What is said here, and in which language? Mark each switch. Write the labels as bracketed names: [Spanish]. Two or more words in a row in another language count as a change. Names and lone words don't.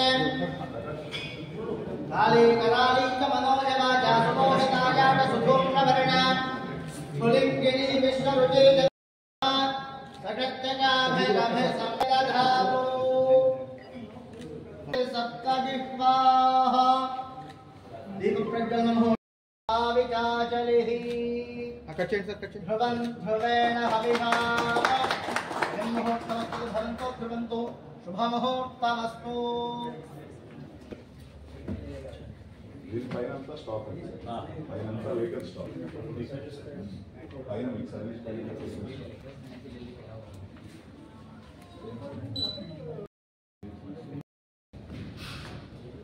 [Sanskrit] काली करालीक मनोजवाचा सुमोहितायाच सुधूम्रवर्ण स्फुलिङ्गिनी विश्वरुचि जगत्यगाभिरभिसर्वधानो सप्तजिह्वाः दीपप्रज्वलनमोविचाचलिः ध्रुवं ध्रुवेण हविषा ब्रह्ममुहूर्तमस्तु भवन्तु ध्रुवन्तु शुभमुहूर्तमस्तु [Telugu] పైనంతా స్టాక్ అండి. పైనంతా [English] vehicle stock. [Telugu] పైన మీకు సర్వీస్ పైన